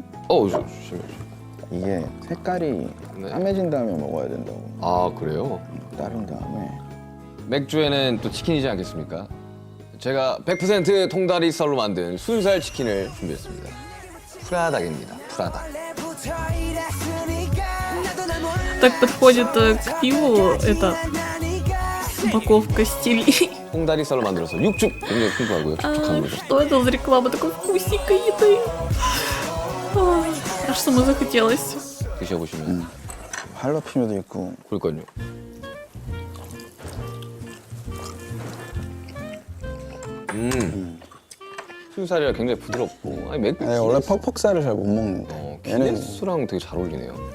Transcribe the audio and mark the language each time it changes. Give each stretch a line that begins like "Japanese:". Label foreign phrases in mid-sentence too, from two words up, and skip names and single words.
Korean: 조심해요. 이게 색깔이 네. 까매진 다음에 먹어야 된다고. 아, 그래요? 따른 다음에 맥주에는 또 치킨이지 않겠습니까? 제가 100% 통다리 쌀로 만든 순살 치킨을 준비했습니다. 프라닭입니다. 프라닭.
Russian: Так подходит к пиву эта упаковка стилей.
Korean: 통다리 쌀로 만들어서 육즙 굉장히 풍부하고요. 촉촉합니다.
Russian: Что это за реклама такой вкусненькой еды? Ой, аж самой захотелось.
Korean: 드셔보시면 할라피뇨도 있고 그럴걸요. 순살이라 굉장히 부드럽고 아니 맥주 아니, 원래 퍽퍽살을 잘 못 먹는데 얘는 기네스랑 되게 잘 어울리네요.